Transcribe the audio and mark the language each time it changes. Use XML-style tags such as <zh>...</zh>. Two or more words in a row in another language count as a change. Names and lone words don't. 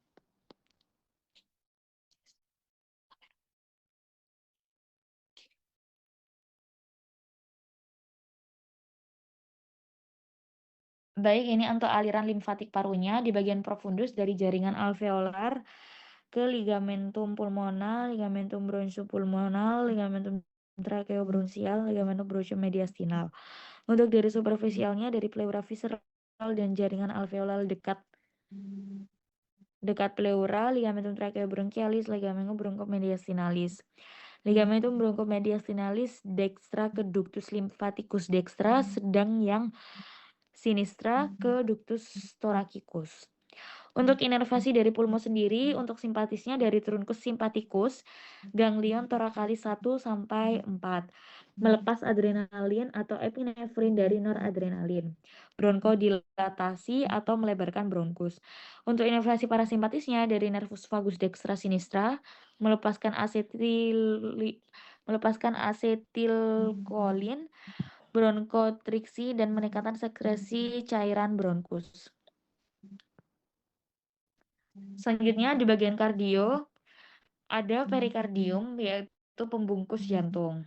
<id>Baik, ini untuk aliran limfatik parunya di bagian profundus dari jaringan alveolar ke</id> <la>ligamentum pulmonal, ligamentum bronchopulmonal, ligamentum tracheobronchial, ligamentum bronchomediastinal.</la> <id>Untuk dari superficialnya dari pleura visceral dan jaringan alveolar dekat pleura,</id> <la>ligamentum tracheobronchialis, ligamentum bronchomediastinalis. Ligamentum bronchomediastinalis dextra ke ductus lymphaticus dextra,</la> <id>sedang yang sinistra ke</id> <la>ductus thoracicus.</la> <id>Untuk inervasi dari pulmo sendiri, untuk simpatisnya dari</id> <la>truncus sympathicus, ganglion thoracalis</la> <id>1 sampai 4. Melepas adrenalin atau epinefrin dari noradrenalin. Bronchodilatasi atau melebarkan bronkus. Untuk inervasi parasimpatisnya dari</id> <la>nervus vagus dextra sinistra,</la> <id>melepaskan asetilkolin, bronkotriksi, dan meningkatkan sekresi cairan bronkus. Selanjutnya di bagian kardio ada perikardium, yaitu pembungkus jantung.</id>